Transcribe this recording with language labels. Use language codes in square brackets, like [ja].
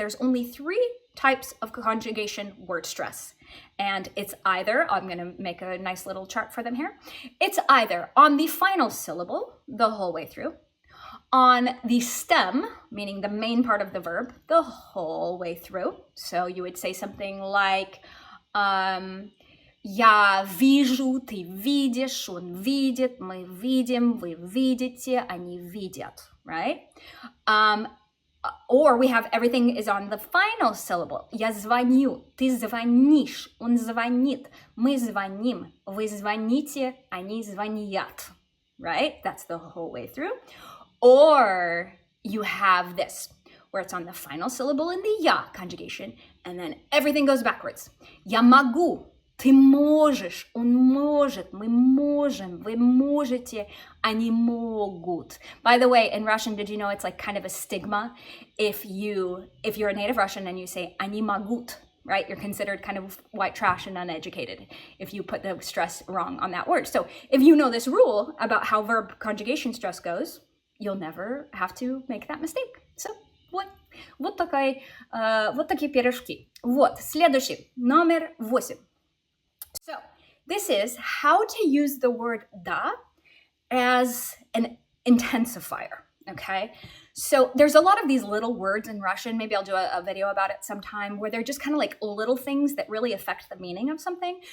[en] There's only 3 types of conjugation word stress. And it's either, I'm going to make a nice little chart for them here. It's either on the final syllable the whole way through, on the stem, meaning the main part of the verb, the whole way through. So you would say something like, [ru] Я вижу, ты видишь, он видит, мы видим, вы видите, они видят, right? [en] Or we have everything is on the final syllable. [ru] Я звоню, ты звонишь, он звонит, мы звоним, вы звоните, они звонят, [en] right? That's the whole way through. Or you have this. where it's on the final syllable in the ya conjugation, and then everything goes backwards. [ru] Я могу, ты можешь, он может, мы можем, вы можете, они могут. [en] By the way, in Russian, did you know it's like kind of a stigma if you're a native Russian and you say [ru] они могут, [en] right? You're considered kind of white trash and uneducated if you put the stress wrong on that word. So if you know this rule about how verb conjugation stress goes, you'll never have to make that mistake. [ru] So вот такие пирожки. Вот, следующий, номер 8. [en] So this is how to use the word da as an intensifier, okay? So there's a lot of these little words in Russian, maybe I'll do a video about it sometime, where they're just kind of like little things that really affect the meaning of something.